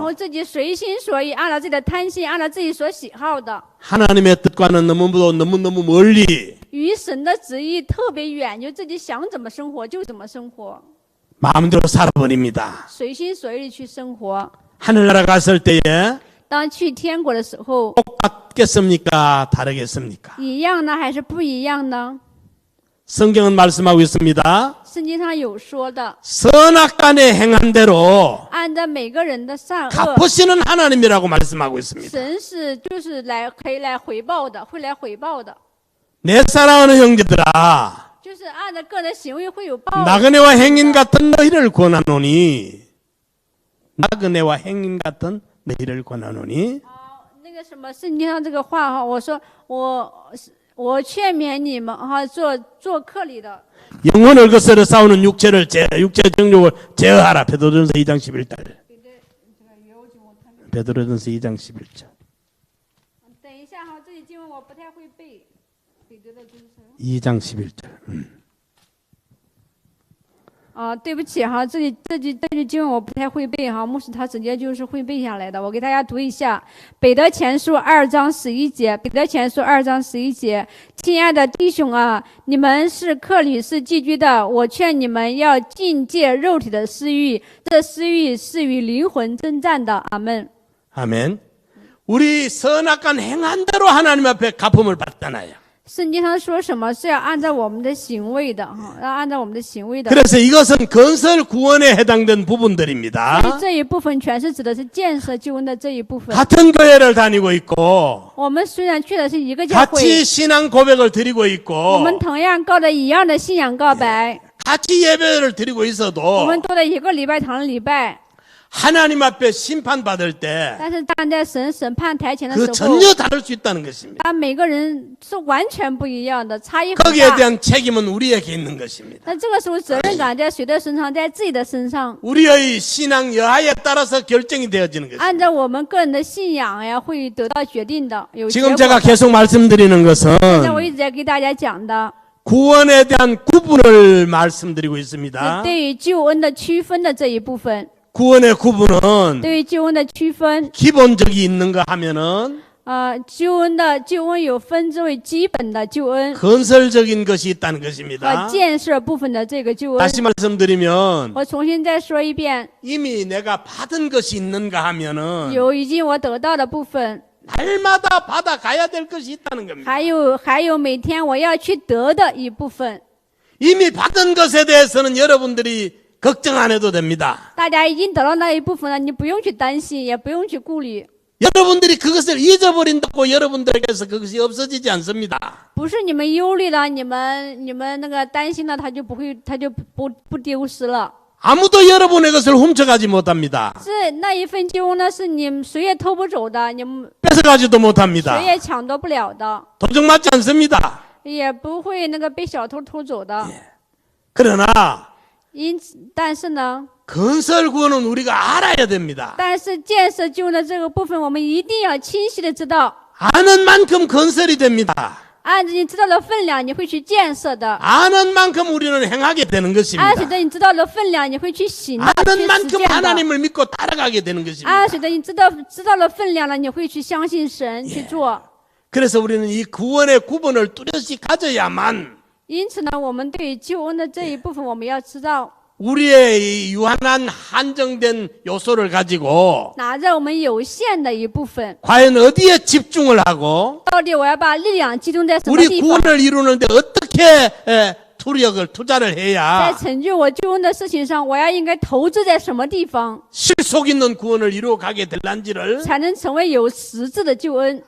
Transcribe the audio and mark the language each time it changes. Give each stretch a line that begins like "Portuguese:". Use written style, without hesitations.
Chinese: 后自己随心所欲，按照自己的贪心，按照自己所喜好的，
Korean: 하나님의 뜻과는 너무너무 멀리
Chinese: 与神的旨意特别远，就自己想怎么生活就怎么生活，
Korean: 마음대로 살아버립니다.
Chinese: 随心所欲地去生活。
Korean: 하늘나라 갔을 때에
Chinese: 当去天国的时候，
Korean: 똑같겠습니까? 다르겠습니까?
Chinese: 一样呢还是不一样呢？
Korean: 성경은 말씀하고 있습니다.
Chinese: 圣经上有说的，
Korean: 선악간에 행한 대로
Chinese: 按照每个人的善恶，
Korean: 갚으시는 하나님이라고 말씀하고 있습니다.
Chinese: 神是就是可以来回报的，会来回报的，
Korean: 내 사랑하는 형제들아
Chinese: 就是按照个人的行为会有报的。
Korean: 나그네와 행인 같은 너희를 권하노니 나그네와 행인 같은 너희를 권하노니
Chinese: 那个什么圣经上这个话哈，我说我劝勉你们哈，做客里的，
Korean: 영혼을 거스려 싸우는 육체 정욕을 제어하라. 베드로전서 2장 11절. 베드로전서 2장 11절.
Chinese: 等一下哈，这里经文我不太会背，彼得的真诚。
Korean: 2장 11절.
Chinese: 对不起哈，这句经文我不太会背哈，牧师他直接就是会背下来的，我给大家读一下《彼得前书》2章11节，《彼得前书》2章11节，亲爱的弟兄啊，你们是客旅是寄居的，我劝你们要禁戒肉体的私欲，这私欲是与灵魂征战的。阿门。
Korean: 아멘. 우리 선악간 행한 대로 하나님 앞에 갚음을 받잖아요.
Chinese: 圣经上说什么是要按照我们的行为的哈，要按照我们的行为的。
Korean: 그래서 이것은 건설 구원에 해당된 부분들입니다.
Chinese: 所以这一部分全是指的是建设救恩的这一部分。
Korean: 같은 교회를 다니고 있고
Chinese: 我们虽然去的是一个教会，
Korean: 같이 신앙 고백을 드리고
Chinese: 我
Korean: 있고
Chinese: 们同样告着一样的信仰告白，
Korean: 같이 예배를 드리고
Chinese: 我
Korean: 있어도
Chinese: 们都在一个礼拜堂礼拜，
Korean: 하나님 앞에 심판받을 때
Chinese: 但是站在神审判台前的
Korean: 그
Chinese: 时候，
Korean: 전혀 다를 수 있다는 것입니다.
Chinese: 他每个人是完全不一样的，差异很
Korean: 거기에
Chinese: 大。
Korean: 대한 책임은 우리에게 있는 것입니다.
Chinese: 那这个时候责任感在谁的身上？在自己的身上。
Korean: 우리의 신앙 여하에 따라서 결정이 되어지는 것입니다.
Chinese: 按照我们个人的信仰呀，会得到决定的，有结
Korean: 지금
Chinese: 果
Korean: 제가
Chinese: 的。
Korean: 계속 말씀드리는 것은
Chinese: 现在我一直在给大家讲的，
Korean: 구원에 대한 구분을 말씀드리고 있습니다.
Chinese: 对于救恩的区分的这一部分，
Korean: 구원의 구분은
Chinese: 对于救恩的区分，
Korean: 기본적이 있는가 하면은
Chinese: 救恩有分之为基本的救恩
Korean: 건설적인 것이 있다는
Chinese: 和
Korean: 것입니다.
Chinese: 建设部分的这个救恩。
Korean: 다시 말씀드리면
Chinese: 我重新再说一遍，
Korean: 이미 내가 받은 것이 있는가 하면은
Chinese: 有已经我得到的部分，
Korean: 날마다 받아가야 될 것이 있다는 겁니다.
Chinese: 还有每天我要去得的一部分。
Korean: 이미 받은 것에 대해서는 여러분들이 걱정 안 해도 됩니다.
Chinese: 大家已经得到那一部分了，你不用去担心，也不用去顾虑。
Korean: 여러분들이 그것을 잊어버린다고 여러분들에게서 그것이 없어지지 않습니다.
Chinese: 不是你们忧虑了，你们那个担心了，它就不丢失了。
Korean: 아무도 여러분의 것을 훔쳐가지 못합니다.
Chinese: 是那一份救恩呢，是你们谁也偷不走的，你们
Korean: 뺏어가지도 못합니다.
Chinese: 谁也抢夺不了的，
Korean: 도둑맞지 않습니다.
Chinese: 也不会那个被小偷偷走的。
Korean: 그러나
Chinese: 因此，但是呢，
Korean: 건설 구원은 우리가 알아야 됩니다.
Chinese: 但是建设救恩的这个部分，我们一定要清晰的知道，
Korean: 아는 만큼 건설이 됩니다.
Chinese: 按着你知道的分量，你会去建设的；
Korean: 아는 만큼 우리는 행하게 되는
Chinese: 按
Korean: 것입니다.
Chinese: 随着你知道的分量，你会去行的，
Korean: 아는
Chinese: 去实
Korean: 만큼
Chinese: 践的；
Korean: 하나님을 믿고 따라가게 되는 것입니다.
Chinese: 按随着你知道的分量了，你会去相信神去做。
Korean: 그래서 우리는 이 구원의 구분을 뚜렷이 가져야만
Chinese: 因此呢，我们对于救恩的这一部分，我们要知道，
Korean: 우리의 이 유한한 한정된 요소를 가지고
Chinese: 拿着我们有限的一部分，
Korean: 과연 어디에 집중을 하고
Chinese: 到底我要把力量集中在什么
Korean: 우리
Chinese: 地方，
Korean: 구원을 이루는데 어떻게 투자를
Chinese: 在
Korean: 해야
Chinese: 成就我救恩的事情上，我要应该投资在什么地方，
Korean: 실속 있는 구원을 이루어가게 될란지를
Chinese: 才能成为有实质的救恩？